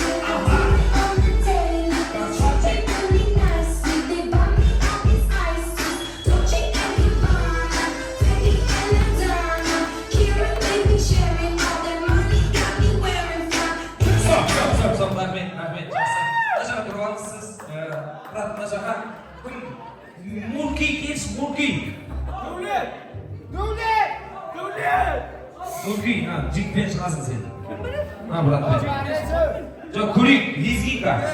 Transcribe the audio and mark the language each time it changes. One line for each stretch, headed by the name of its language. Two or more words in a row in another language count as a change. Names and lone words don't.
English: I do it on the daily. They treat me really nicely. They buy me all these ices, Dolce & Gabbana, Fendi and Madonna, Kira, baby, Sherry, all that money got me wearing fly. Stop,
Kazakh: rahmet, жақсы. Мына жаққа тұрып алыңыз. Брат, мына жаққа. Мурки келші, Мурки. Мурки, жігітпен шығасың сен. Брат. Жоқ, Курик, лезгинка.